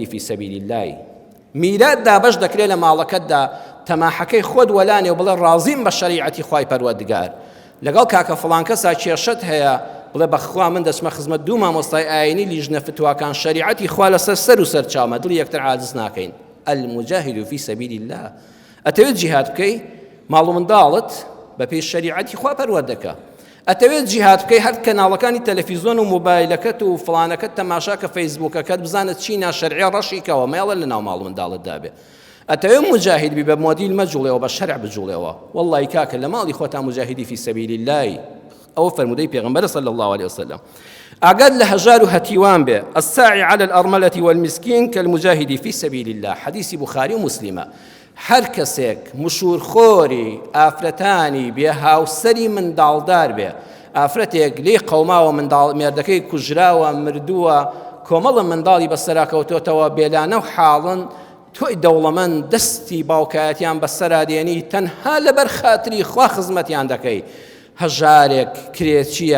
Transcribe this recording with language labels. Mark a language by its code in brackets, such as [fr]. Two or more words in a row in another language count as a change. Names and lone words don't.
[ar] فی سەبیل الله [ckb] میرات دابەش دەکرێت لە ماڵەکەتدا تەماحەکەی خۆت وەلانێ و بڵێ ڕازیم بە شەریعەتی خوای پەروەردگار لەگەڵ کاکە فڵان کەسا کێشەت هەیە بڵێ بەخوا من دەچمە خزمەت دوو مامۆستای ئاینی لیژنە فتواکان شەریعەتی خوا لەسەر سەر و سەرچاومە دڵی یەکتر عاجز ناکەین [ar] المجاهد في سبيل الله [ckb] ئەتەوێت جیهاد بکەی ماڵ و منداڵت بە پێی شەریعەتی خوا پەروەردەکە ئەتەوێت جیهاد بکەی هەر کەناڵەکانی تەلەڤیزۆن و مۆبایلەکەت و فڵانەکەت تەماشا کە فەیسبووکەکەت بزانت چی ناشەرعی ڕەشیکەوە مێڵە لە ناو ماڵ و منداڵتدا بێ ئەتەوێت مجاهد بی بە مۆدیل مەجوڵێەوە بە شەرع بجوڵێەوە وەڵڵی کاکە لە ماڵی خۆتا مجاهدی [ar] فی سەبیل الله [ckb] ئەو فەرمودەی پێغەمبەر [ar] صلی الله عليه وسلم [ckb] ئاگاد لە هەژار و هەتیوان بێ [ar] الساعي على الأرملة والمسكين كالمجاهد في سبيل الله حديث بخاري ومسلمة [ckb] هەر کەسێک مشورخۆری ئافرەتانی بێ هاوسەری منداڵدار بێ ئافرەتێک لێی قەوماوە مێردەکەی کوژراوە مردووە کۆمەڵە منداڵی بەسەراکەوتۆتەوە بێلانە و حاڵن تۆی دەوڵەمەند دەستی باوکایەتیان بەسەرادێنی تەنها لەبەر خاتری خوا خزمەتیان دەکەی هەژارێک کرێچیە